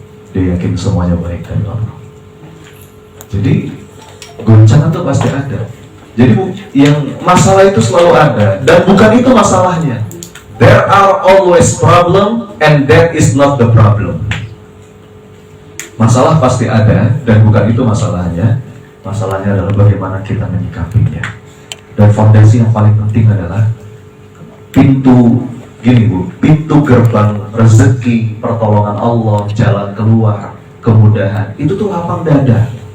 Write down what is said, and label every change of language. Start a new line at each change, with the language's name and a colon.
Indonesian: Dia yakin semuanya baik dari Allah. Jadi goncangan itu pasti ada. Jadi yang masalah itu selalu ada, dan bukan itu masalahnya.
English: There are always problem and that is not the problem.
Indonesian: Masalah pasti ada dan bukan itu masalahnya. Masalahnya adalah bagaimana kita menyikapinya. Dan fondasi yang paling penting adalah pintu pintu gerbang rezeki, pertolongan Allah, jalan keluar, kemudahan, itu tuh lapang dada.